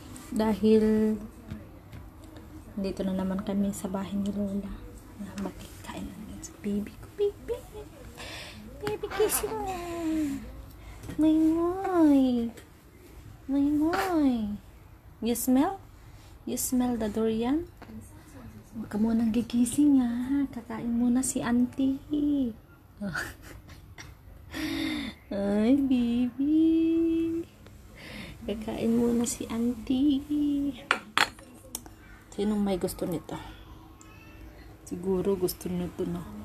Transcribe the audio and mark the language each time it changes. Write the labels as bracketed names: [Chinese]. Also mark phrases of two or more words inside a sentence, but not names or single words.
[Filipino] Dahil dito na naman kami sa bahay ni Lola. Makikain namin sa baby ko. [English] Baby. Baby kissing [Filipino] na. May moy. May moy. [English] You smell? You smell the durian? [Filipino] Huwag ka munang gigising ha. Kakain muna si auntie. Ay, baby. Kakain muna si auntie. Sinong may gusto nito? Siguro gusto nito na.